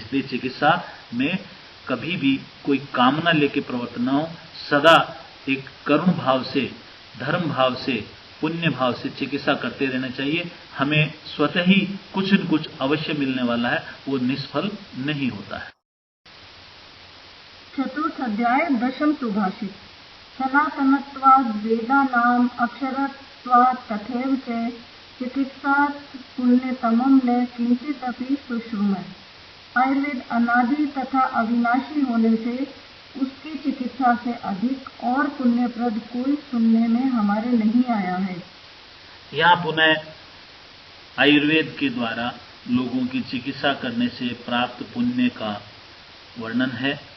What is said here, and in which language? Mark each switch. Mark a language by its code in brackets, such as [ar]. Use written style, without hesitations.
[hi] इसलिए चिकित्सा में कभी भी कोई कामना लेके प्रवर्तन न हो, सदा एक करुण भाव से, धर्म भाव से, पुण्य भाव से चिकित्सा करते रहना चाहिए। हमें स्वतः ही कुछ न कुछ अवश्य मिलने वाला है, वो निष्फल नहीं होता है। चतुर्थ अध्याय दशम सुभाषित। [sa] सनातनत्वाद् वेदानाम् अक्षरत्वात् तथैव च चिकित्सात् पुण्यतमं न किंचिदपि सुश्रुमे। [hi] आयुर्वेद अनादि तथा अविनाशी होने से उसकी चिकित्सा से अधिक और पुण्यप्रद कोई सुनने में हमारे नहीं आया है। यहाँ पुनः आयुर्वेद के द्वारा लोगों की चिकित्सा करने से प्राप्त पुण्य का वर्णन है।